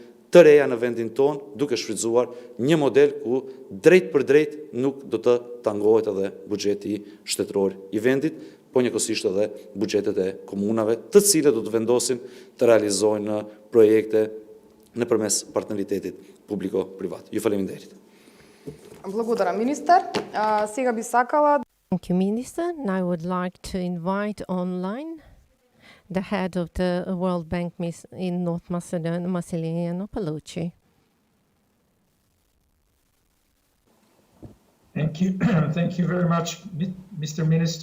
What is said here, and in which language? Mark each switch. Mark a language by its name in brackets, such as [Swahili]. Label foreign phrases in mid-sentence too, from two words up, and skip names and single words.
[Albanian] të reja në vendin ton, duke shfrytzuar një model ku drejt për drejt nuk do të tangohet edhe buxheti shtetëror i vendit, po njëkohësisht edhe buxhetet e komunave, të cilët do të vendosin të realizojnë projekte nëpërmes partneritetit publiko-privat. Ju faleminderit. [Macedonian] Благодарам, министер. Сега би сакала... [English] Thank you, Minister. And I would like to invite online the head of the World Bank in North Macedonia, Massimiliano Paolucci. Thank you. Thank you very much, Mr. Minister.